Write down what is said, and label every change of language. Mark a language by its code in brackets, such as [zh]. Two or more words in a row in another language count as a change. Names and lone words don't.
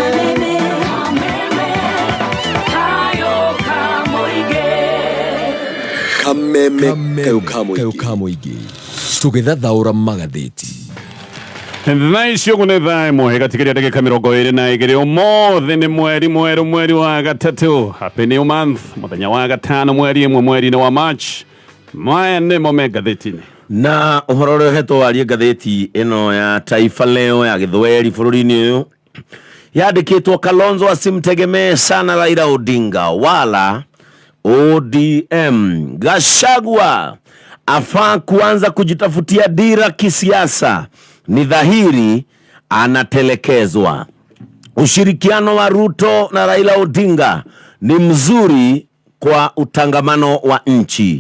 [ki] kameme kayo ka mũingĩ tũgĩthathaũra magathĩti. Thaa icio gũnĩ thaa ĩmwe ĩgatikĩria ndagĩka 22 ũmũthĩ nĩ mweri mwerũ mweri wa gatatũ [en] happy new month [ki] mũthenya wa gatano mweri ĩmwe mweri-inĩ wa March. Maya nĩmo magathĩti-inĩ na ũhoro ũrĩa ũhetwo warie ngathĩti ĩno ya Taifa Leo ya gĩthweri bũrũri-inĩ ũyũ yandĩkĩtwo [sw] Kalonzo asimtegemee sana Raila Odinga wala ODM. Gachagua afaa kuanza kujitafutia dira kisiasa, ni dhahiri anatelekezwa. Ushirikiano wa Ruto na Raila Odinga ni mzuri kwa utangamano wa nchi.